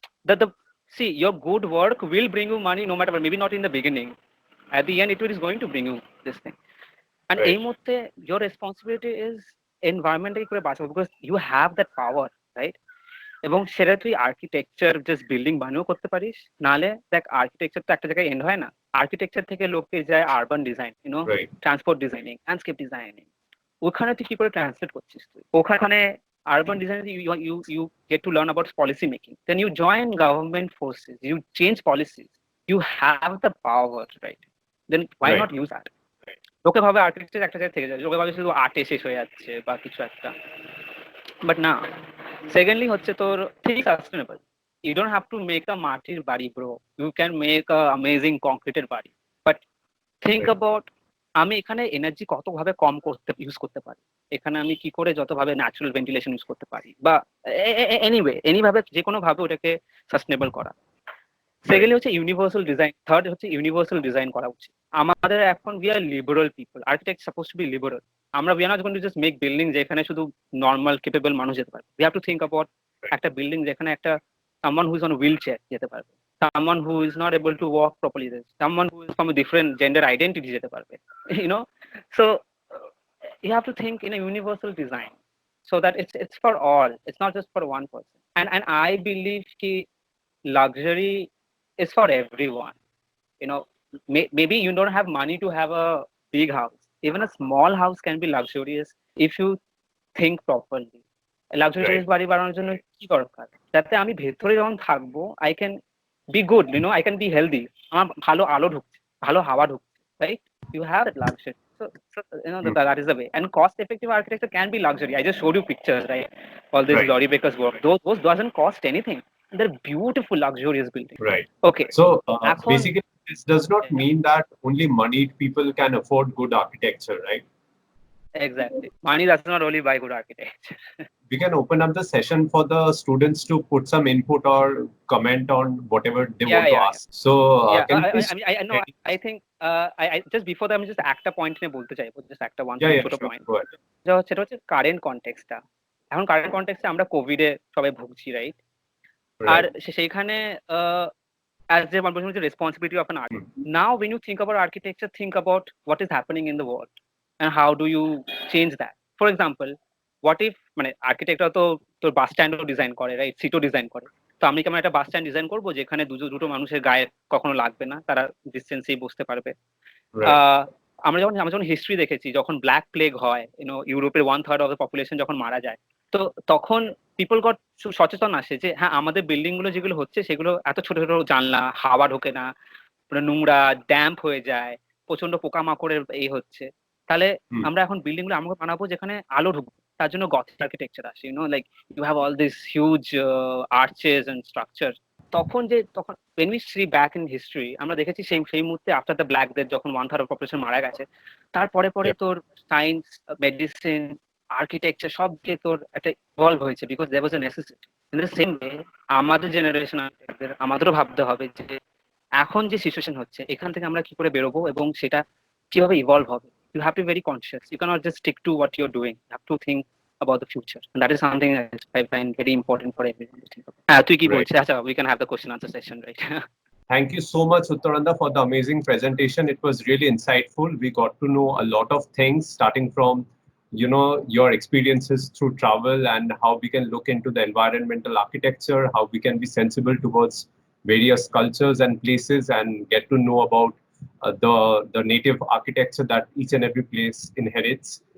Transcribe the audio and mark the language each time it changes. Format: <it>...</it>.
<en>The See, your good work will bring you money no matter what, maybe not in the beginning, at the end it is going to bring you this thing. And</en> <bn>এই মুহূর্তে</bn> <en>your responsibility is environment</en> <bn>করে বাঁচাবো,</bn> <en>because you have that power, right?</en> <bn>এবং সেটা তুই architecture just building বানিয়েও করতে পারিস, নাহলে দেখ আর্কিটেকচার তো একটা জায়গায় এন্ড হয় না। আর্কিটেকচার থেকে লোকে যায় urban design, transport designing, landscape designing. ওখানে তুই কি করে ট্রান্সলেট করছিস? তুই ওখানে</bn> <en>urban design, you get to learn about policy making. Then you join government forces, you change policies, you have the power, right? Then why not use that?</en> <bn>লোকে ভাবে architecture একটা জায়গায় থেকে যায়, লোকে ভাবে শুধু আর্টে শেষ হয়ে যাচ্ছে বা কিছু একটা, বাট না। সেকেন্ডলি হচ্ছে তোর ঠিক sustainable.</bn> <en>You don't have to make a</en> <bn>মাটির বাড়ি</bn> <en>bro, you can make a amazing concreted</en> <bn>বাড়ি,</bn> <en>but think about</en> <bn>আমি এখানে এনার্জি কত ভাবে কম করতে ইউজ করতে পারি, এখানে আমি কি করে যতভাবে ন্যাচারাল ভেন্টিলেশন ইউজ করতে পারি, বা এনিভাবে যে কোনো ভাবে ওটাকে সাস্টেনেবল করা। সেকেন্ডলি হচ্ছে ইউনিভার্সাল ডিজাইন, থার্ড হচ্ছে ইউনিভার্সাল ডিজাইন করা উচিত। আমাদের এখন</bn> <en>We are liberal people, architect suppose to be liberal. আমরা we are not going to just make building</en> <bn>যেখানে শুধু নর্মাল কেপেবল মানুষ যেতে পারবে।</bn> <en>we have to think about</en> <bn>একটা বিল্ডিং যেখানে একটা</bn> <en>someone who is on a wheelchair</en> <bn>যেতে পারবে,</bn> <en>someone who is not able to walk properly, someone who is from a different gender identity যেতে পারবে, you know. So you have to think in a universal design so that it's for all, it's not just for one person. And I believe ki luxury is for everyone, you know. Maybe you don't have money to have a big house, even a small house can be luxurious if you think properly.</en> <bn>Luxurious বাড়ি বানানোর জন্য কি দরকার, যাতে আমি ভেতরে যখন থাকবো</bn> <en>I can be good, you know, I can be healthy,</en> <bn>আমার ভালো আলো ঢুকছে, ভালো হাওয়া ঢুকছে, right?</bn> <en>You have that luxury, so you know that is the way. And cost effective architecture can be luxury. I just showed you pictures, right? All this Laurie Baker's work, those doesn't cost anything, they're beautiful luxurious buildings, right? Okay, so basically this does not mean that only moneyed people can afford good architecture, right? Exactly, money does not only buy good architecture. We can open up the session for the students to put some input or comment on whatever they want to ask. So can you please... I think I just before that</en> <bn>আমি just একটা point নিয়ে বলতে চাইবো, just একটা ছোট point, সেটা হচ্ছে current কনটেক্সটটা। এখন কারেন্ট কনটেক্সটে আমরা কোভিডে সবাই ভুগছি, রাইট? আর সেইখানে</bn> <en>as the one person responsibility of an architect. Now when you think about architecture, think about what is happening in the world and how do you change that. For example, what if</en> <bn>মানে আর্কিটেক্টরা তো তোর বাস স্ট্যান্ডও design করে, right? সিটও design করে। তো আমি কেমন একটা bus stand design করবো যেখানে দুটো মানুষের গায়ে কখনো লাগবে না, তারা ডিস্টেন্সেই বসতে পারবে। আমরা যখন হিস্ট্রি দেখেছি, যখন ব্ল্যাক প্লেগ হয়, ইউনো, ইউরোপের 1/3 অফ দ্য পপুলেশন যখন মারা যায়, তো তখন পিপল গট সচেতন আসে যে হ্যাঁ, আমাদের বিল্ডিং গুলো যেগুলো হচ্ছে সেগুলো এত ছোট ছোট জানলা, হাওয়া ঢোকে না, নোংরা, ড্যাম্প হয়ে যায়, প্রচন্ড পোকামাকড়ের এই হচ্ছে, তাহলে আমরা এখন বিল্ডিং গুলো আমাকে বানাবো যেখানে আলো ঢুকবে। তার জন্য গথিক আর্কিটেকচার আসে,</bn> <en>You know, like you have all this huge arches and structure.</en> <bn>তখন</bn> <en>when we see back in history,</en> <bn>আমরা দেখেছি সেই মুহূর্তে</bn> <en>after the black death,</en> <bn>যখন 1/3 অফ পপুলেশন মারা গেছে, তারপরে তোর সায়েন্স, মেডিসিন, আর্কিটেকচার সব যে তোর একটা ইভলভ হয়েছে,</bn> <en>Because there was a necessity. In the same way</en> <bn>আমাদের জেনারেশন আর্কিটেক্টদের আমাদেরও ভাবতে হবে যে এখন যে সিচুয়েশন হচ্ছে এখান থেকে আমরা কি করে বেরোবো এবং সেটা কিভাবে ইভলভ হবে।</bn> <en>You have to be very conscious. You cannot just stick to what you're doing. You have to think about the future. And that is something that I find very important for everyone to think about.</en> <bn>তুই কি বলছিস? আচ্ছা,</bn> <en>we can have the question answer session, right? Thank you so much, Uttaranda, for the amazing presentation. It was really insightful. We got to know a lot of things, starting from, you know, your experiences through travel and how we can look into the environmental architecture, how we can be sensible towards various cultures and places, and get to know about the native architecture that each and every place inherits.</en>